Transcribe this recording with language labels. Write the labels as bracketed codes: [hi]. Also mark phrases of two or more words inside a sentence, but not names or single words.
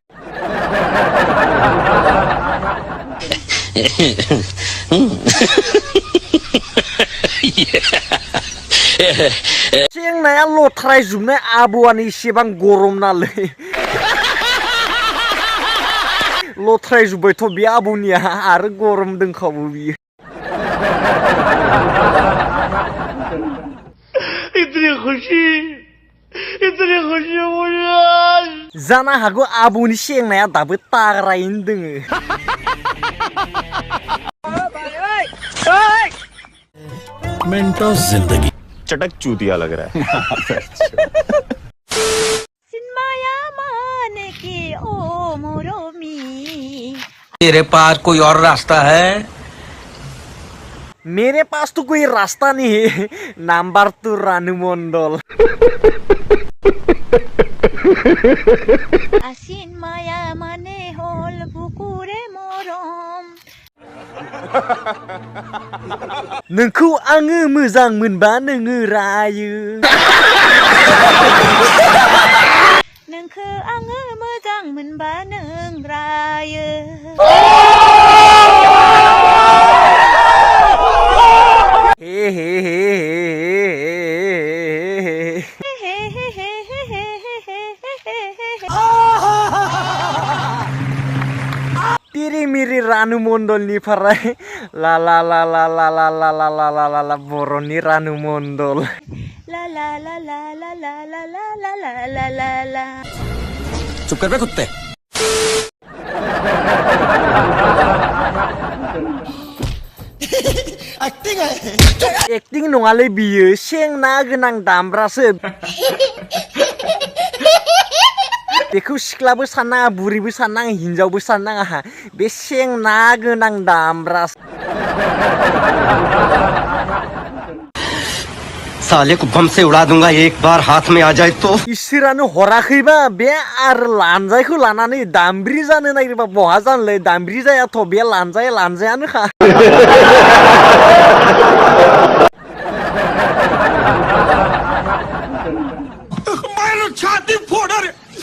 [brx] जेंनाया लथ्रायजोबनाय आबौआनो एसेबां गरम नालै लथ्रायजोब्बायथ' बे आबौनिया आरो गरम दोंखावो बियो [hi] इतनी खुशी मुझे [brx] जानो हागौ आबौनि सेंनाया दाबो ताग्रायैनो दोङो [hi] मेंटोस जिंदगी चटक चूतिया लग रहा है तेरे पास कोई और रास्ता है मेरे पास तो कोई रास्ता नहीं है नाम्बार तो रानू मंडल [as] आसिन माया माने हल बुकुरे मरम [brx] नोंखौ आङो मोजां मोनबा नोङो रायो नोंखौ आङो मोजां मोनबा नों रायो हे हे हे [hi] तेरे मेरे रानू मण्डलनिफ्राय ला ला ला ला ला ला ला ला ला ला ला ला बर'नि रानू मण्डल ला ला ला ला ला ला ला ला ला ला ला ला ला चुप कर बे कुत्ते [brx] एक्टिं नङालै बियो सेंना गोनां दामब्रासो बेखौ सिख्लाबो साननाङा बुरिबो साननाङा हिनजावबो साननाङा बे सेंना गोनां दामब्रा [hi] साले को बम से उड़ा दूंगा एक बार हाथ में आ जाए तो [brx] इसोरानो हराखैबा बे आरो लानजायखौ लानानै दामब्रि जानो नागिरबा बहा जानोलै दामब्रि जायाथ' बे लानजायानोखा [hi] छाती फोड़ रे